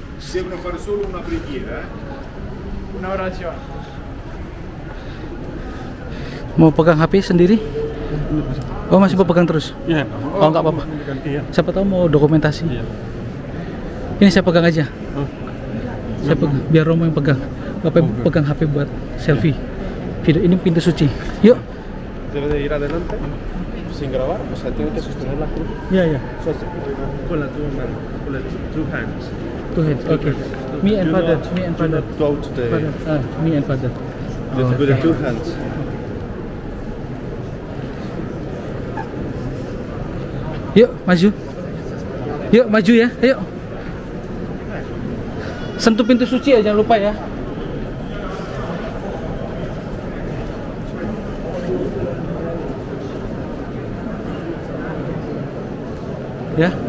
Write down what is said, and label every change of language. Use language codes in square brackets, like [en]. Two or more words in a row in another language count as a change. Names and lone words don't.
[it] Devono fare solo una preghiera, una orazione. [id] Mau pegang HP sendiri? Oh, masih mau pegang terus? Iya. Oh, nggak apa-apa. Iya. Siapa tahu mau dokumentasi. Iya. Ini saya pegang aja. Oh. Saya pegang, biar Romo yang pegang. Bapak pegang HP buat selfie. Video ini pintu suci. Yuk. [es] Debe de ir adelante sin grabar, o sea, tiene que sostener la cruz. [id] Ya, ya. [es] Con la two mano, con las [en] two hands. Two hands. Okay. Me and father. Me and father. Go to the Father. Me and father. with the two hands. [id] Yuk, maju. Yuk, maju ya. Ayo. Sentuh pintu suci ya, jangan lupa ya. Ya.